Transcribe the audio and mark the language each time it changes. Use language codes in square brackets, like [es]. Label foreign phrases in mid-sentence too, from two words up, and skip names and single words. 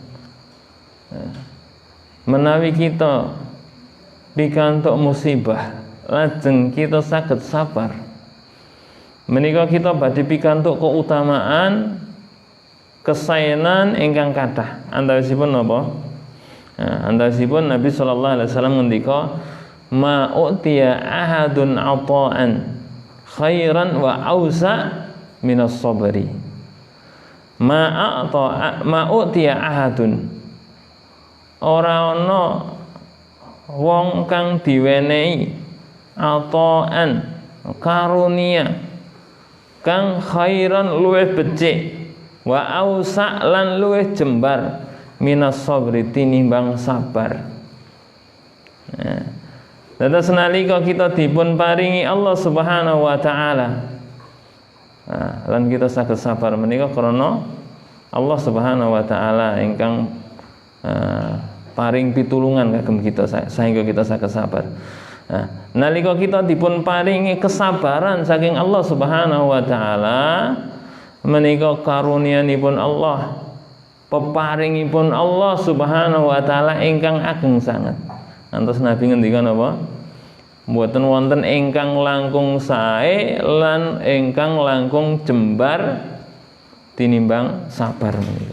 [jv] Menawi kita pikantuk musibah lajeng kita saged sabar, menika kita badhe pikantuk keutamaan kesaenan ingkang kathah. Antawisipun napa? Antawisipun Nabi [ar] صلى الله عليه وسلم [jv] ngendika, [ar] "ما أوتي أحد عطاء خيرا وأوسع من الصبر." ما أوتي أحد, [jv] ora ana wong kang diwenehi ata'an karunia kang khairan luwih becik [ar] وأوسع [jv] lan luwih jembar [ar] من الصبر [jv] tinimbang sabar. Dados nalika kita dipun paringi Allah [ar] سبحانه وتعالى [jv] lan kita saged sabar menika krana Allah [ar] سبحانه وتعالى [jv] ingkang paring pitulungan kagem kita sehingga kita saged sabar. Nalika kita dipun paringi kesabaran saking Allah [ar] سبحانه وتعالى, [jv] menika karunianipun Allah, peparingipun Allah [ar] سبحانه وتعالى [jv] ingkang ageng sanget. Antos Nabi ngendikan apa? Mboten wonten ingkang langkung sae lan ingkang langkung jembar tinimbang sabar menika.